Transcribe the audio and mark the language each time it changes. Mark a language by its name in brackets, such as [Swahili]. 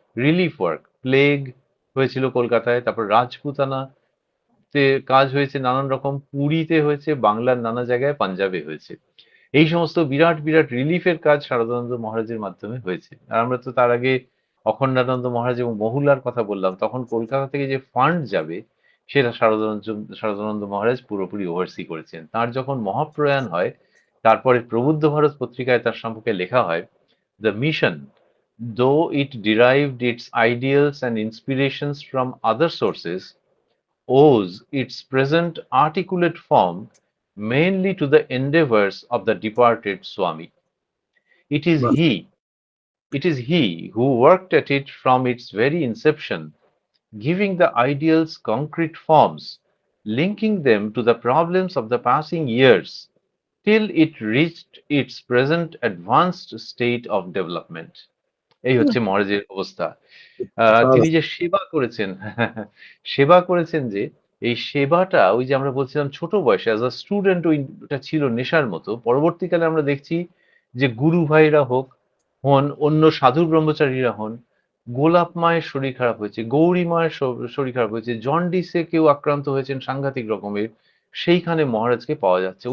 [Bangla] Relief work, plague হয়েছিল কলকাতায়, তারপর রাজপুতানাতে কাজ হয়েছে নানান রকম, পুরীতে হয়েছে, বাংলার নানা জায়গায়, পাঞ্জাবে হয়েছে। এই সমস্ত বিরাট বিরাট রিলিফের কাজ শারদানন্দ মহারাজের মাধ্যমে হয়েছে। আর আমরা তো তার আগে অখণ্ডানন্দ মহারাজ এবং মহুলার কথা বললাম, তখন কলকাতা থেকে যে ফান্ড যাবে সেটা শারদানন্দ মহারাজ পুরোপুরি ওভারসি করেছেন। তার যখন মহাপ্রয়াণ হয়, তারপরে প্রবুদ্ধ ভারত পত্রিকায় তার সম্পর্কে লেখা হয়, [English] The mission, though it derived its ideals and inspirations from other sources, owes its present articulate form mainly to the endeavors of the departed Swami. It is [Bangla] বাহ! [English] he, it is he who worked at it from its very inception, giving the ideals concrete forms, linking them to the problems of the passing years, till it reached its present advanced state of development. [Bangla] এই বাহ! হচ্ছে মহারাজের অবস্থা। তিনি দারুণ। যে সেবা করেছেন, সেবা করেছেন যে, এই সেবাটা ওই যে আমরা বলছিলাম ছোট বয়সে [English] as a student [Bangla] ওইটা ছিল নেশার মতো। পরবর্তীকালে আমরা দেখছি যে গুরু ভাইরা হন, অন্য সাধু ব্রহ্মচারীরা হন, গোলাপ মায়ের শরীর খারাপ হয়েছে, গৌরী মায়ের শরীর খারাপ হয়েছে, জন্ডিসে কেউ আক্রান্ত হয়েছেন সাংঘাতিক রকমের, সেইখানে মহারাজকে পাওয়া যাচ্ছে।